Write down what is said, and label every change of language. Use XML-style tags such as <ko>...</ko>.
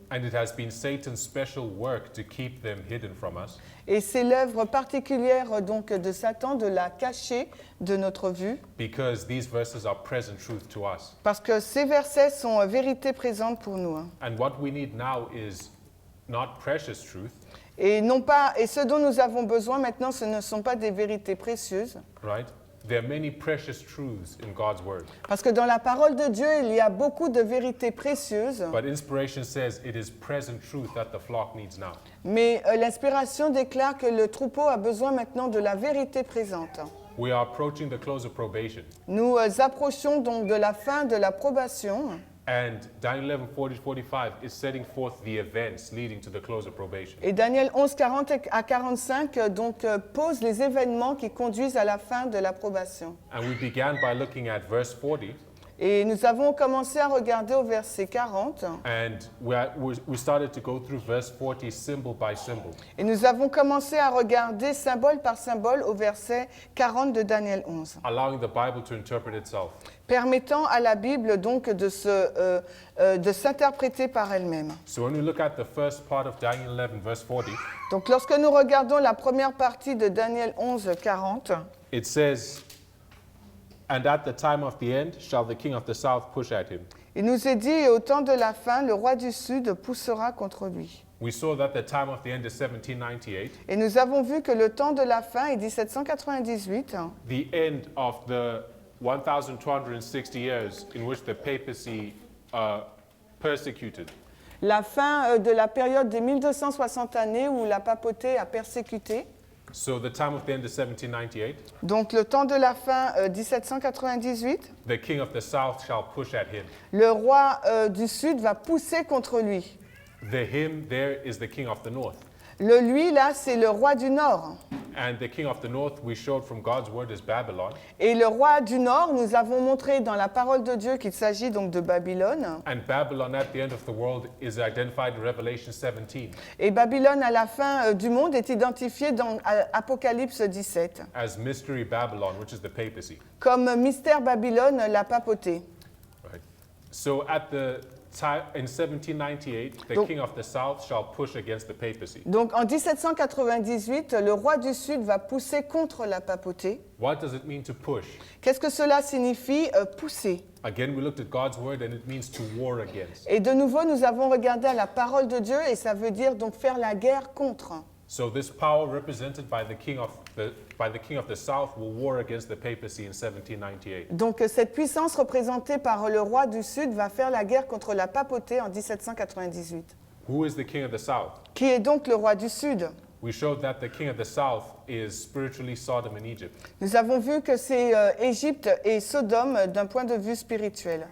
<en>And it has been Satan's special work to keep them hidden from us.</en> <fr>Et c'est l'œuvre particulière donc de Satan de la cacher de notre vue.</fr> <en>Because these verses are present truth to us.</en> <fr>Parce que ces versets sont vérité présente pour nous.</fr> <en>And what we need now is not precious truth.</en> <fr>Et ce dont nous avons besoin maintenant, ce ne sont pas des vérités précieuses.</fr> <en>Right? There are many precious truths in God's word.</en> <fr>Parce que dans la parole de Dieu, il y a beaucoup de vérités précieuses.</fr> <en>But inspiration says it is present truth that the flock needs now.</en> <fr>Mais l'inspiration déclare que le troupeau a besoin maintenant de la vérité présente.</fr> <en>We are approaching the close of probation.</en> <fr>Nous approchons donc de la fin de la probation.</fr> <en>And Daniel 11:40-45 is setting forth the events leading to the close of probation.</en> <fr>Et Daniel 11, 40 à 45 donc pose les événements qui conduisent à la fin de la probation.</fr> <en>And we began by looking at verse 40.</en> <fr>Et nous avons commencé à regarder au verset 40.</fr> <en>And we started to go through verse 40 symbol by symbol.</en> <fr>Et nous avons commencé à regarder symbole par symbole au verset 40 de Daniel 11.</fr> <en>Allowing the Bible to interpret itself.</en> <fr>Permettant à la Bible donc de s'interpréter par elle-même.</fr> <en>So when we look at the first part of Daniel 11 verse 40,</en> <fr>Donc lorsque nous regardons la première partie de Daniel 11, 40,</fr> <en>it says, "And at the time of the end shall the king of the south push at him."</en> <fr>il nous est dit, et au temps de la fin, le roi du Sud poussera contre lui.</fr> <en>We saw that the time of the end is 1798,</en> <fr>Et nous avons vu que le temps de la fin est 1798,</fr> <en>the end of the 1260 years in which the papacy persecuted.</en> <fr>la fin de la période des 1260 années où la papauté a persécuté.</fr> <en>So the time of the end is 1798.</en> <fr>Donc le temps de la fin 1798,</fr> <en>The king of the south shall push at him.</en> <fr>le roi du Sud va pousser contre lui.</fr> <en>The him there is the king of the north.</en> <fr>Le lui là, c'est le roi du Nord.</fr> <en>And the king of the north we showed from God's word is Babylon.</en> <fr>Et le roi du Nord, nous avons montré dans la parole de Dieu qu'il s'agit donc de Babylone.</fr> <en>And Babylon at the end of the world is identified in Revelation 17</en> <fr>Et Babylone à la fin du monde est identifiée dans Apocalypse 17</fr> <en>as Mystery Babylon, which is the papacy.</en> <fr>comme mystère Babylone, la papauté.</fr> <en>Right. So at the time in 1798, the</en> <fr>Donc-</fr> <en>king of the south shall push against the papacy.</en> <fr>Donc en 1798, le roi du Sud va pousser contre la papauté.</fr> <en>What does it mean to push?</en> <fr>Qu'est-ce que cela signifie pousser?</fr> <en>Again, we looked at God's word and it means to war against.</en> <fr>Et de nouveau, nous avons regardé à la parole de Dieu et ça veut dire donc faire la guerre contre.</fr> <en>So this power represented by the king of the south will war against the papacy in 1798.</en> <fr>Donc cette puissance représentée par le roi du Sud va faire la guerre contre la papauté en 1798.</fr> <en>Who is the king of the south?</en> <fr>Qui est donc le roi du Sud?</fr> <en>We showed that the king of the south is spiritually Sodom and Egypt.</en> <fr>Nous avons vu que c'est Égypte et Sodome d'un point de vue spirituel.</fr>